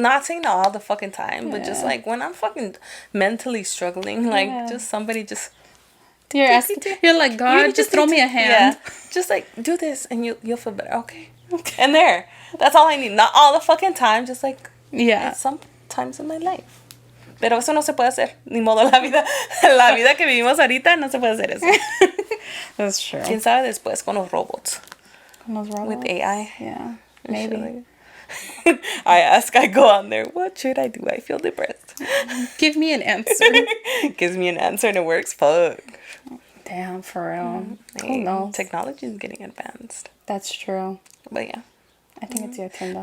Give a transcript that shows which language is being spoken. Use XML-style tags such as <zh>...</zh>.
<en>Not saying all the fucking time, but just like when I'm fucking mentally struggling, like just somebody just. You're asking. You're like, God, just throw me a hand. Yeah, just like do this and you'll feel better. Okay. And there, that's all I need. Not all the fucking time, just like sometimes in my life.</en> <es>Pero eso no se puede hacer. Ni modo la vida que vivimos ahorita no se puede hacer eso.</es> <en>That's true.</en> <es>Quién sabe después con los robots. Con los robots.</es> <en>With AI. Yeah. Maybe. I go on there, what should I do? I feel depressed. Give me an answer. Gives me an answer and it works. Fuck. Damn, for real. Who knows? Technology is getting advanced. That's true. But yeah. I think it's your turn though.</en>